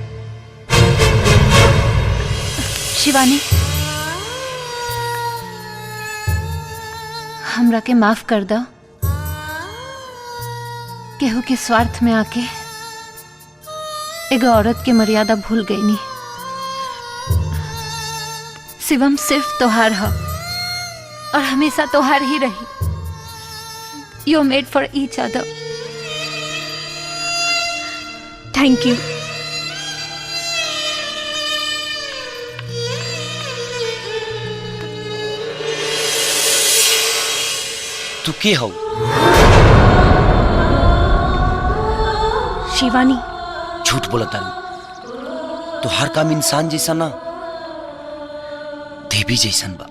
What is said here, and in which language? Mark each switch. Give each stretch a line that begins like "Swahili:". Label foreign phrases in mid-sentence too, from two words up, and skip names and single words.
Bhojpuri: शिवानी हमरा के माफ कर दो। केहू के स्वार्थ में आके एगो औरत की मर्यादा भूल गई नी। शिवम सिर्फ तोहार है और हमेशा तोहार ही रही।
English: You made for each other. Thank you.
Bhojpuri: तू के हो? शिवानी। झूठ बोला तारू, तो हर काम इंसान जैसा ना देवी जैसन बा।